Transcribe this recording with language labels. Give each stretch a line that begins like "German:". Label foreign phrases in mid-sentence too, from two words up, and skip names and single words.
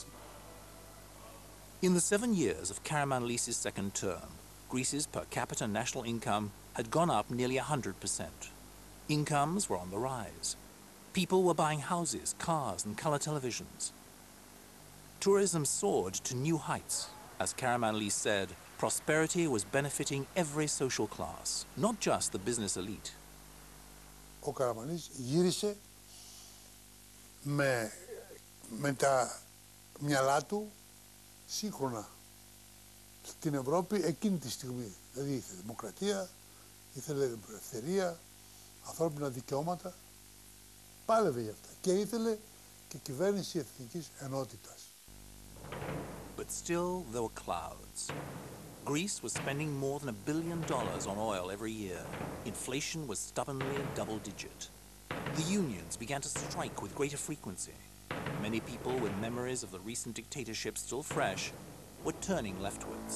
English: In the 7 years of Karamanlis's second term, Greece's per capita national income had gone up nearly 100%. Incomes were on the rise. People were buying houses, cars, and color televisions. Tourism soared to new heights. As Karamanlis said, prosperity was benefiting every social class, not just the business elite.
Greek: Ο Καραμανλής γύρισε με τα μυαλά του σύγχρονα στην Ευρώπη εκείνη τη στιγμή. Δηλαδή ήθελε δημοκρατία, ήθελε ελευθερία, ανθρώπινα δικαιώματα. Πάλευε για αυτά. Και ήθελε και κυβέρνηση εθνικής ενότητας.
English: But still, there were clouds. Greece was spending more than $1 billion on oil every year. Inflation was stubbornly double-digit. The unions began to strike with greater frequency. Many people with memories of the recent dictatorship still fresh were turning leftwards.